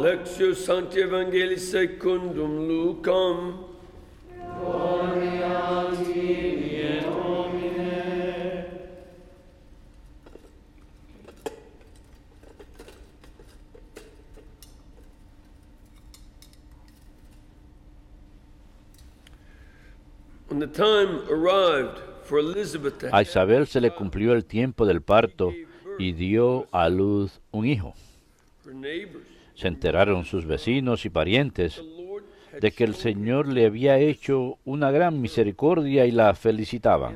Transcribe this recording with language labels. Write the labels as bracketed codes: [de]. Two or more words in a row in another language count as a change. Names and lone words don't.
[la] Lectio Sancti Evangelii secundum Lucam. Gloria a tibi, Domine. [en] When the time arrived, [es] a Isabel se le cumplió el tiempo del parto y dio a luz un hijo. Se enteraron sus vecinos y parientes de que el Señor le había hecho una gran misericordia y la felicitaban.